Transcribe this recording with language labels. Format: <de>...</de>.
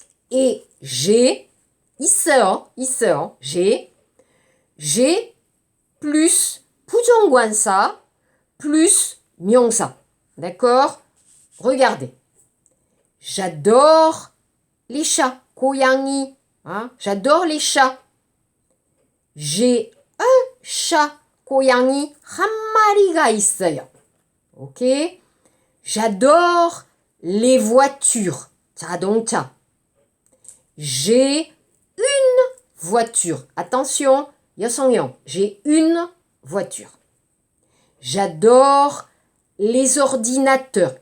<fr>Et j'ai,</fr> <ko>있어요,</ko> <fr>j'ai plus 부정관사, plus 명사. D'accord? Regardez. J'adore les chats, 고양이. J'adore les chats. J'ai un chat,</fr> <ko>고양이 한 마리가 있어요.</ko> <fr>Ok? J'adore les voitures, 자동차. J'ai une voiture. Attention, 여성형. J'ai une voiture. J'adore les ordinateurs.</fr>